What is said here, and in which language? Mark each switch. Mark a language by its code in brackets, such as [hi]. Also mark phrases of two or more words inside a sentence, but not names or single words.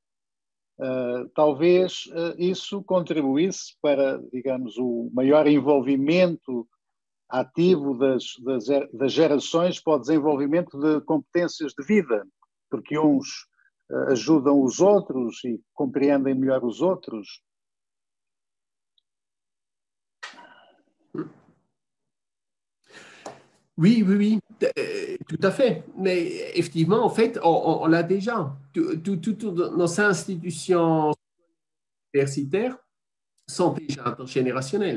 [pt] Talvez isso contribuísse para, digamos, o maior envolvimento ativo das gerações para o desenvolvimento de competências de vida, porque uns ajudam os outros e compreendem melhor os outros. [fr] Oui, tout à fait. Mais effectivement, en fait, on l'a déjà. Toutes nos institutions universitaires sont déjà intergénérationnelles.